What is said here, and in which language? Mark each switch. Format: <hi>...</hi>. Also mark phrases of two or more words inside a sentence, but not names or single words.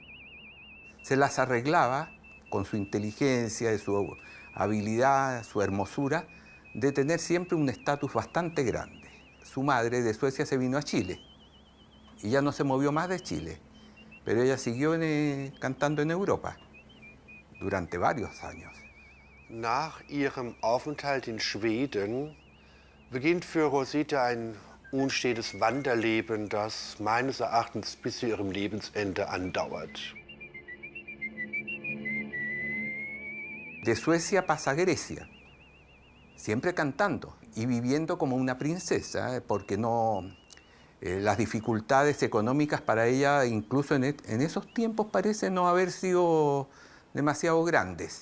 <es>Se las arreglaba con su inteligencia, su habilidad, su hermosura, de tener siempre un estatus bastante grande. Su madre de Suecia se vino a Chile y ya no se movió más de Chile, pero ella siguió cantando en Europa durante varios años.</es> <de>Nach ihrem Aufenthalt in Schweden beginnt für Rosita ein unstetes Wanderleben, das meines Erachtens bis zu ihrem Lebensende andauert.</de> <es>De Suecia pasa a Grecia, siempre cantando y viviendo como una princesa, porque las dificultades económicas para ella, incluso en esos tiempos, parecen no haber sido demasiado grandes.</es>